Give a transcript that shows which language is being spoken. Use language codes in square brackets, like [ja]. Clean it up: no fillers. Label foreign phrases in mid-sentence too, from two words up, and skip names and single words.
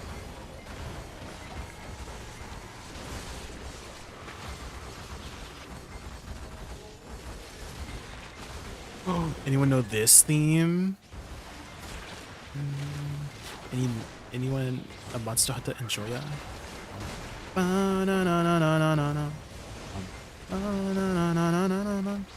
[en] Oh, anyone know this theme? Any anyone a Monster Hunter enjoy ya? Ba-na-na-na-na-na-na. Ba-na-na-na-na-na-na.